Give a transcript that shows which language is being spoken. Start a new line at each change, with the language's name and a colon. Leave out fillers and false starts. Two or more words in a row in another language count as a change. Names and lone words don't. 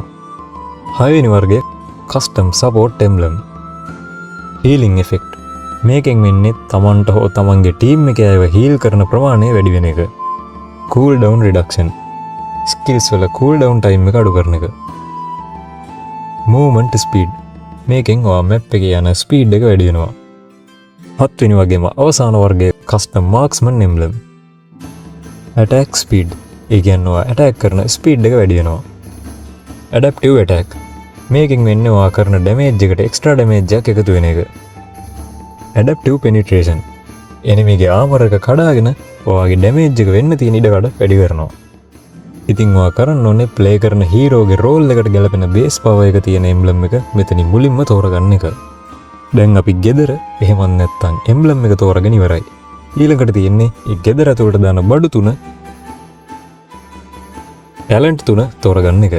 Sinhala: හයවෙනි වර්ගයේ
English: custom support emblem. healing effect
Sinhala: මේකෙන් වෙන්නේ තමන්ට හෝ තමන්ගේ team එකේ අයව heal කරන ප්‍රමාණය වැඩි වෙන එක.
English: cool down reduction skills
Sinhala: වල
English: cool down time
Sinhala: එක අඩු කරන එක.
English: movement speed
Sinhala: මේකෙන් ඔයා map එකේ යන speed එක වැඩි වෙනවා. හත්වෙනි වගේම අවසාන වර්ගයේ
English: custom marksman emblem. attack speed
Sinhala: ඒ කියන්නේ ඔයා attack කරන speed එක වැඩි වෙනවා.
English: adaptive attack
Sinhala: මේකෙන් වෙන්නේ ඔයා කරන damage එකට
English: extra damage
Sinhala: එකක් එකතු වෙන එක.
English: adaptive penetration
Sinhala: enemy ගේ armor එක කඩාගෙන ඔයාගේ damage එක වෙන්න තියෙන ඉඩකඩ වැඩි කරනවා. ඉතින් ඔයා කරන්න ඕනේ ප්ලේ කරන හීරෝගේ රෝල් එකට ගැලපෙන
English: base power
Sinhala: එක තියෙන emblem එක මෙතනින් මුලින්ම තෝරගන්න එක. දැන් අපි ගෙදර එහෙම නැත්නම් emblem එක තෝරගෙන ඉවරයි. ඊළඟට තියෙන්නේ ඒ ගෙදර ඇතුළට දාන බඩු තුන talent තුන තෝරගන්න එක.